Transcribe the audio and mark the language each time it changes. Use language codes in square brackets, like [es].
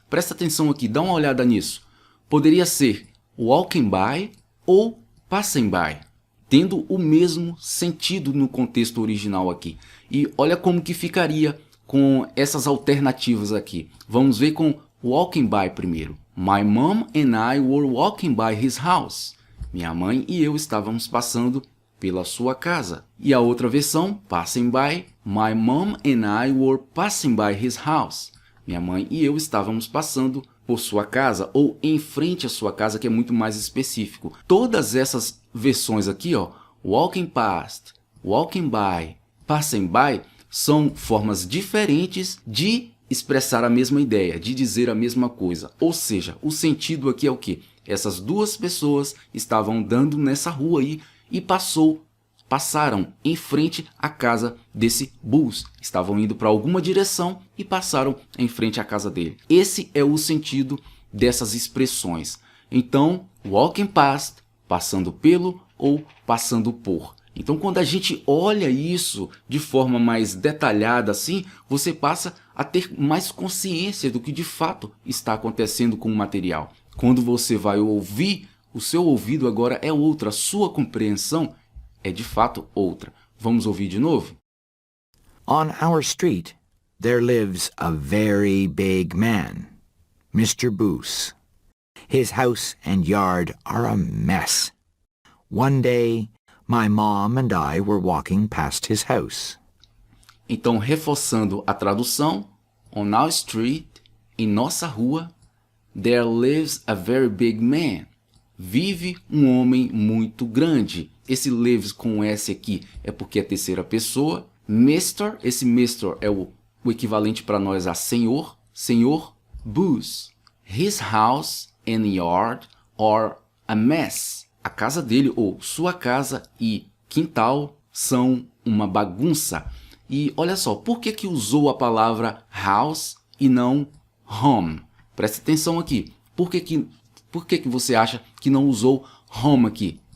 [pt] Presta atenção aqui, dá uma olhada nisso. Poderia ser [en] walking by [pt] ou [en] passing by, [pt] tendo o mesmo sentido no contexto original aqui. E olha como que ficaria com essas alternativas aqui. Vamos ver com [en] walking by [pt] primeiro. [en] My mom and I were walking by his house. [pt] Minha mãe e eu estávamos passando pela sua casa. E a outra versão, [en] passing by. My mom and I were passing by his house. [pt] Minha mãe e eu estávamos passando por sua casa ou em frente à sua casa, que é muito mais específico. Todas essas versões aqui, ó, [en] walking past, walking by, passing by, [pt] são formas diferentes de expressar a mesma ideia, de dizer a mesma coisa. Ou seja, o sentido aqui é o quê? Essas duas pessoas estavam andando nessa rua aí e passaram em frente à casa desse Buzz. Estavam indo para alguma direção e passaram em frente à casa dele. Esse é o sentido dessas expressões. Então, [en] walking past, [pt] passando pelo ou passando por. Então, quando a gente olha isso de forma mais detalhada assim, você passa a ter mais consciência do que de fato está acontecendo com o material. Quando você vai ouvir, o seu ouvido agora é outro, a sua compreensão é de fato outra. Vamos ouvir de novo? [en] On our street, there lives a very big man. Mr. Boos. His house and yard are a mess. One day, my mom and I were walking past his house. [pt] Então, reforçando a tradução, [en] on our street, [pt] em nossa rua, [en] there lives a very big man. [pt] Vive um homem muito grande. Esse lives com S aqui é porque é terceira pessoa. Mr., esse Mr. é o equivalente para nós a senhor. Senhor Boos. [en] His house and yard are a mess. [pt] A casa dele, ou sua casa e quintal, são uma bagunça. E olha só, por que usou a palavra house e não home? Preste atenção aqui. Por que você acha que não usou home aqui?